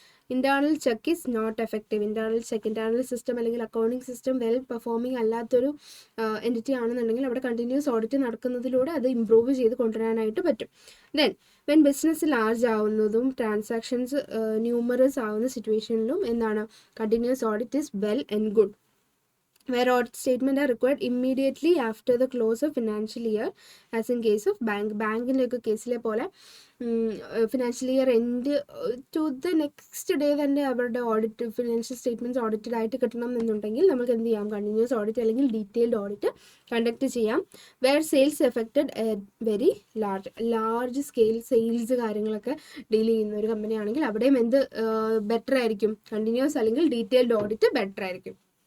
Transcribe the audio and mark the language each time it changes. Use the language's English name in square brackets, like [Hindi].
[English] Internal check is not effective. [Malayalam] Internal system അല്ലെങ്കിൽ accounting system well performing അല്ലാത്തൊരു entity ആണെന്നുണ്ടെങ്കിൽ അവിടെ കണ്ടിന്യൂസ് ഓഡിറ്റ് നടക്കുന്നതിലൂടെ അത് ഇമ്പ്രൂവ് ചെയ്ത് കൊണ്ടുവരാനായിട്ട് പറ്റും. Then when business large ആവുന്നതും transactions numerous ആവുന്ന സിറ്റുവേഷനിലും എന്താണ്, [English] Continuous audit is well and good. Where audit statements are required immediately after the close of financial year, as in case of bank. [Malayalam] ബാങ്കിൻ്റെയൊക്കെ കേസിലെ പോലെ financial year end to the next day തന്നെ അവരുടെ audit financial statements audited ആയിട്ട് കിട്ടണം എന്നുണ്ടെങ്കിൽ നമുക്ക് എന്ത് ചെയ്യാം, കണ്ടിന്യൂസ് ഓഡിറ്റ് അല്ലെങ്കിൽ ഡീറ്റെയിൽഡ് ഓഡിറ്റ് കണ്ടക്ട് ചെയ്യാം. Wear sales affected very large scale sales കാര്യങ്ങളൊക്കെ ഡീൽ ചെയ്യുന്ന ഒരു കമ്പനി ആണെങ്കിൽ അവിടെയും എന്ത് ബെറ്റർ ആയിരിക്കും, കണ്ടിന്യൂസ് അല്ലെങ്കിൽ ഡീറ്റെയിൽഡ് ഓഡിറ്റ് ബെറ്റർ ആയിരിക്കും.